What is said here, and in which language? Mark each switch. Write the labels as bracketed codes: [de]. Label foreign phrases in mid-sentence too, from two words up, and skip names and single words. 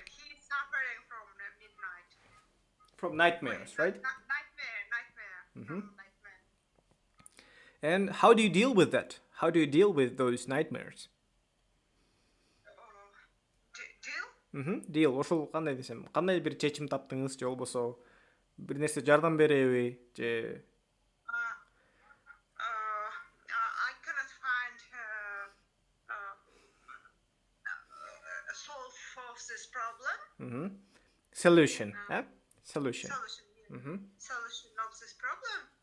[en] He's suffering from the midnight. From nightmares, right? Nightmare. Mhm. Nightmare. And how do you deal with that? How do you deal with those nightmares? Deal? Deal. [ky] Ошол кандай десем, кандай бир чечим таптыңыз же болбосо бир нерсе жардам береби же [en] I cannot find solve for this problem. solution, eh? Solution. Solution. Yeah. Solution of this problem.